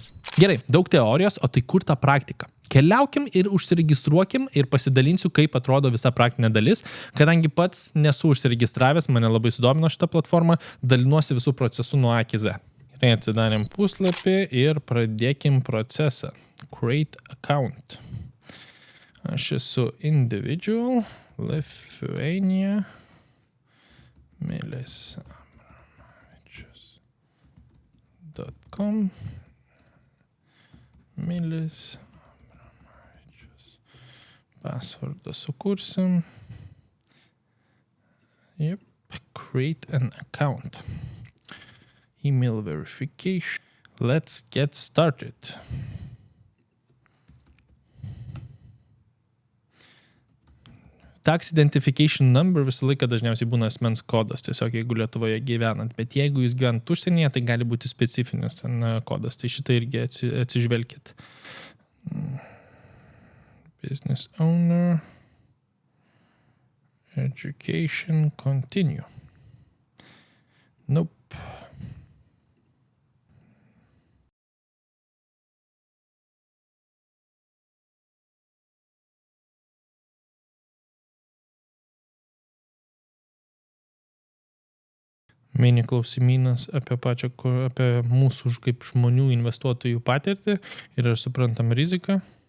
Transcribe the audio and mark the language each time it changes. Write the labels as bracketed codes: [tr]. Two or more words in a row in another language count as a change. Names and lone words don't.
[lt] Gerai, daug teorijos, o tai kur ta praktika? Keliaukim ir užsiregistruokim ir pasidalinsiu, kaip atrodo visa praktinė dalis, kadangi pats nesu užsiregistravęs, mane labai sudomino šitą platformą, dalinuosi visų procesų nuo A iki Z. Gerai, atsidarėm puslapį ir pradėkim procesą. [en] Create account. [lt] Aš esu individual, Lithuania, milisabramavičius.com, milisabramavičius. Passwordą sukursim. [en] Yep, create an account. Email verification. Let's get started. Tax identification number [lt] visą laiką dažniausiai būna asmens kodas, tiesiog jeigu Lietuvoje gyvenant, bet jeigu jūs gyvenat užsienyje, tai gali būti specifinis ten kodas, tai šitą irgi atsižvelkit. [en] Business owner. Education continue. Nope. [lt] Mini klausimynas apie mūsų kaip žmonių investuotojų patirtį ir ar suprantam riziką.